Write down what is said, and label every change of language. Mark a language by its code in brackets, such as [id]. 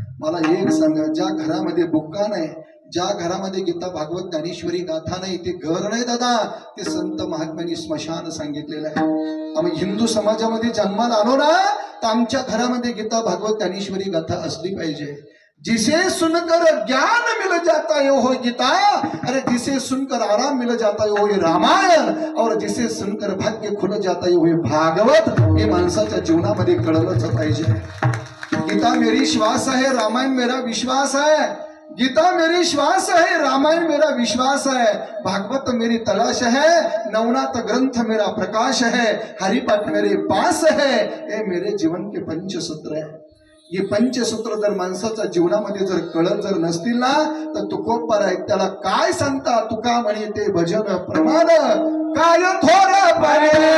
[mr] मला एक सांगा, ज्या घरामध्ये बुक्का नाही, ज्या घरामध्ये गीता भागवत ज्ञानेश्वरी गाथा नाही, ते घर नाही दादा, ते संत महात्म्यांनी स्मशान सांगितलेलं आहे. आम्ही हिंदू समाजामध्ये जन्माला आलो ना, तर आमच्या घरामध्ये गीता भागवत ज्ञानेश्वरी गाथा असली पाहिजे. [hi] जिसे सुनकर ज्ञान मिल जाता है वो गीता, अरे जिसे सुनकर आराम मिल जाता है वो रामायण, और जिसे सुनकर भाग्य खुल जाता है वो भागवत. [mr] हे माणसाच्या जीवनामध्ये कळलंच पाहिजे. [hi] गीता मेरी श्वास है, रामायण मेरा विश्वास है. गीता मेरी श्वास है, रामायण मेरा विश्वास है. भागवत मेरी तलाश है, नवनाथ ग्रंथ मेरा प्रकाश है. हरिपाठ मेरे पास है. ये मेरे जीवन के पंचसूत्र है. [mr] हे पंचसूत्र जर माणसाच्या जीवनामध्ये जर कळत जर नसतील ना, तर तुकोबराय त्याला काय सांगता? तुका म्हणे ते भजन प्रमाण काय थोर पाने